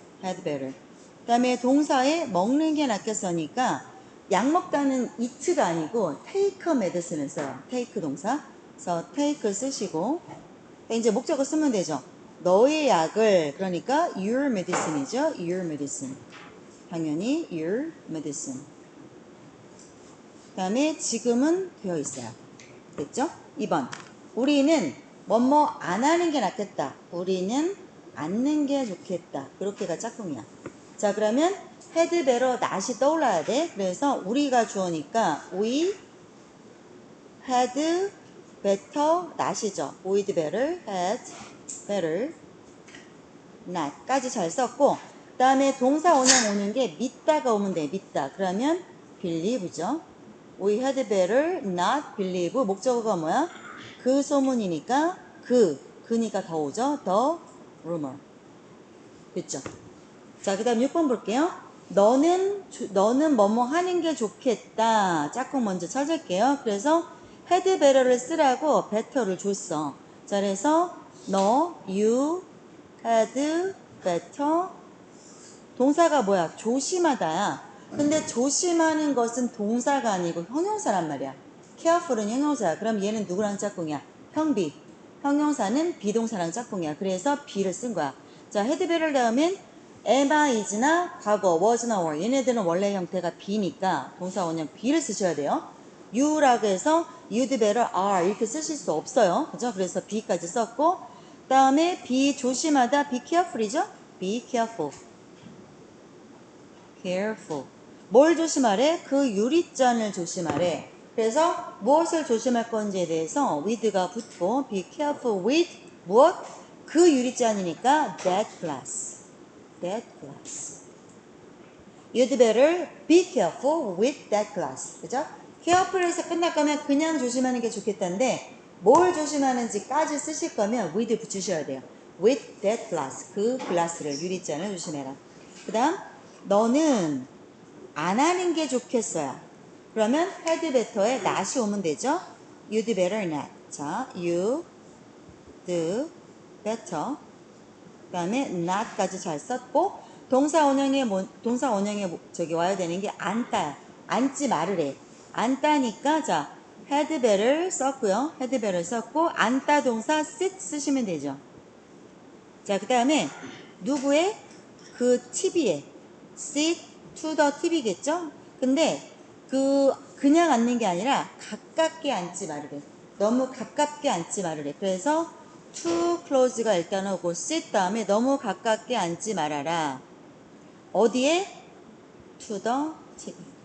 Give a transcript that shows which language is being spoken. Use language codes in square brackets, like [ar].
[en] had better. [ko] 그 다음에 동사에 먹는 게 낫겠어니까 약 먹다는 eat가 아니고 [en] take a medicine [ko] 을 써요. take 동사. 그래서 take 쓰시고 이제 목적어 쓰면 되죠. 너의 약을, 그러니까 [en] your medicine [ko] 이죠. [en] your medicine. 당연히 your medicine. [ko] 그 다음에 지금은 되어 있어요. 됐죠? 2번. 우리는 뭐뭐 안 하는 게 낫겠다. 우리는 않는 게 좋겠다. 그렇게가 짝꿍이야. 자, 그러면 [en] had better not [ko] 이 떠올라야 돼. 그래서 우리가 주어니까 [en] we had better not [ko] 이죠. we'd better, [en] had better not [ko] 까지 잘 썼고, 그 다음에 동사 원형 오는 게 믿다가 오면 돼. 믿다. 그러면 believe죠. [en] We had better not believe. [ko] 목적어가 뭐야? 그 소문이니까 그니까 더 오죠. The rumor. 됐죠? 자, 그 다음 6번 볼게요. 너는 뭐뭐 하는 게 좋겠다. 짝꿍 먼저 찾을게요. 그래서 had better를 쓰라고 better를 줬어. 자, 그래서 너, [en] you had better. [ko] 동사가 뭐야? 조심하다야. 근데 조심하는 것은 동사가 아니고 형용사란 말이야. careful은 형용사야. 그럼 얘는 누구랑 짝꿍이야? 형비. 형용사는 비동사랑 짝꿍이야. 그래서 be를 쓴 거야. 자, had better 다음엔 am, is나 과거, was나 were. 얘네들은 원래 형태가 be니까 동사 원형 be를 쓰셔야 돼요. you라고 해서 [en] you'd better are [ko] 이렇게 쓰실 수 없어요. 그죠? 그래서 be까지 썼고, 다음에 be 조심하다, [en] be careful [ko] 이죠? [en] be careful. [ko] careful. 뭘 조심하래? 그 유리잔을 조심하래. 그래서 무엇을 조심할 건지에 대해서 with가 붙고 [en] be careful with [ko] 무엇? 그 유리잔이니까 [en] that glass. that glass. You'd better be careful with that glass. [ko] 그죠? careful에서 끝날 거면 그냥 조심하는 게 좋겠다는데 뭘 조심하는지까지 쓰실 거면 with 붙이셔야 돼요. [en] with that glass. [ko] 그 글라스를, 유리잔을 조심해라. 그 다음 너는 안 하는 게 좋겠어요. 그러면 had better에 not이 오면 되죠. [en] You'd better not. 자, you'd better. [ko] 그 다음에 not까지 잘 썼고, 동사 원형에 저기 와야 되는 게 앉다. 앉지 말을 해. 앉다니까, 자, had better 썼고요. [en] had better [ko] 썼고, 앉다 동사 sit 쓰시면 되죠. 자, 그 다음에 누구의? [en] 그 TV에 sit to the TV겠죠? [ko] 근데 그냥 앉는 게 아니라 가깝게 앉지 말으래. 너무 가깝게 앉지 말으래. 그래서 [en] too close [ko] 가 일단 오고 sit 다음에 너무 가깝게 앉지 말아라. [en] 어디에? to the TV.